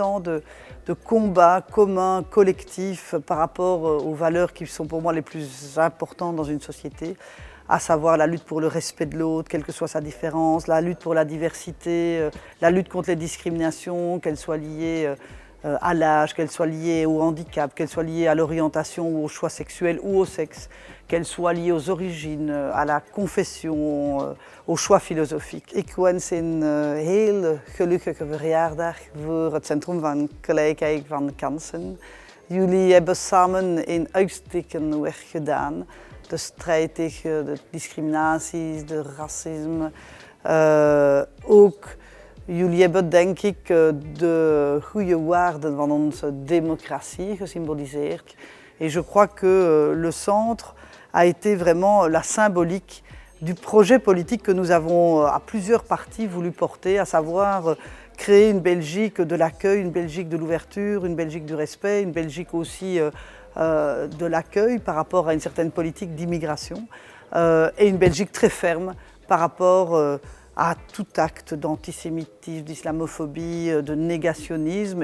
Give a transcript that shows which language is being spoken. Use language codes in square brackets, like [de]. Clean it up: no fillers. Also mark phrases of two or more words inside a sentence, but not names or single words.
[fr] ans de combat commun, collectif par rapport aux valeurs qui sont pour moi les plus importantes dans une société, à savoir la lutte pour le respect de l'autre, quelle que soit sa différence, la lutte pour la diversité, la lutte contre les discriminations, qu'elles soient liées à l'âge, qu'elles soient liées au handicap, qu'elles soient liées à l'orientation ou au choix sexuel ou au sexe, qu'elles soient liées aux origines, à la confession, au choix philosophique. [nl] Ik wens een heel gelukkige verjaardag voor het Centrum van Gelijkheid van Kansen. Jullie hebben samen een uitstekend werk gedaan. De strijd tegen de discriminaties, de racisme. Ook jullie hebben denk ik de goede waarden van onze democratie gesymboliseerd. [fr] Et je crois que le centre a été vraiment la symbolique du projet politique que nous avons à plusieurs parties voulu porter, à savoir créer une Belgique de l'accueil, une Belgique de l'ouverture, une Belgique du respect, une Belgique aussi de l'accueil par rapport à une certaine politique d'immigration et une Belgique très ferme par rapport à tout acte d'antisémitisme, d'islamophobie, de négationnisme.